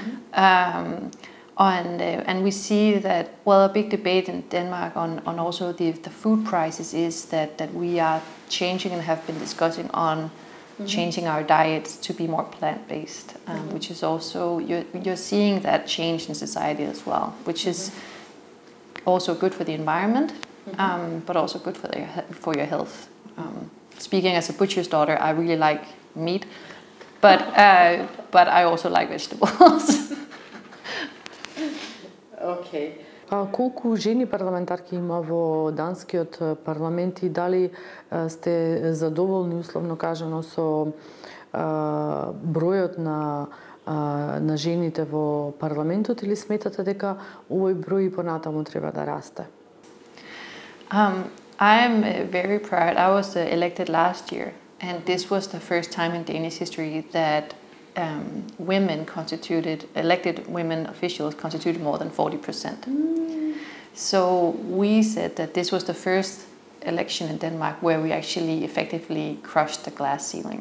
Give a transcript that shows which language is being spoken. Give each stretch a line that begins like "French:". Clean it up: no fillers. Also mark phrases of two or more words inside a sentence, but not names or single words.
English: and we see that, well, a big debate in Denmark on also the food prices is that we are changing and have been discussing on changing our diets to be more plant-based, which is also, you're seeing that change in society as well, which is also good for the environment, but also good for your health. Speaking as a butcher's daughter, I really like meat, but I also like vegetables. Okay.
Macedonian: Колку жени парламентарки има во Данскиот парламент и дали сте задоволни, условно кажано, со бројот на жените во парламентот, или сметате дека овој број и понатаму треба да расте?
English: I'm very proud. I was elected last year, and this was the first time in Danish history that elected women officials constituted more than 40%. So we said that this was the first election in Denmark where we actually effectively crushed the glass ceiling.